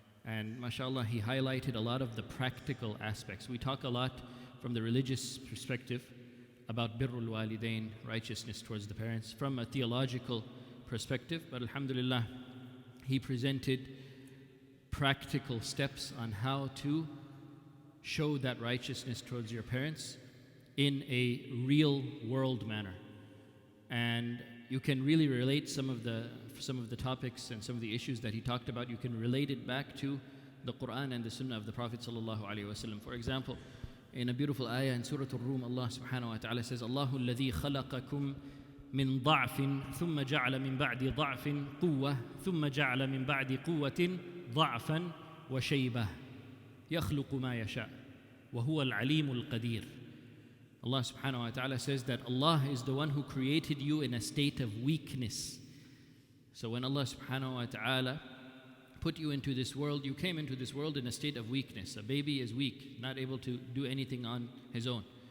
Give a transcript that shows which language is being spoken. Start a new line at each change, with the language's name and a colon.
English: And mashallah, he highlighted a lot of the practical aspects. We talk a lot from the religious perspective about birrul walidain, righteousness towards the parents, from a theological perspective, but alhamdulillah, he presented practical steps on how to show that righteousness towards your parents in a real world manner. And you can really relate some of the topics and some of the issues that he talked about, you can relate it back to the Quran and the Sunnah of the Prophet sallallahu alaihi wasallam. For example, in a beautiful ayah in Surah Ar-Rum, Allah subhanahu wa ta'ala says,
Arabic: Allahu alladhi khalaqakum min ضعف ثم جعل من بعد ضعف قوة ثم جعل من بعد قوة ضعفا وشيبة يخلق ما يشاء وهو العليم القدير.
English: Allah subhanahu wa ta'ala says that Allah is the one who created you in a state of weakness. So when Allah subhanahu wa ta'ala put you into this world, you came into this world in a state of weakness. A baby is weak, not able to do anything on his own.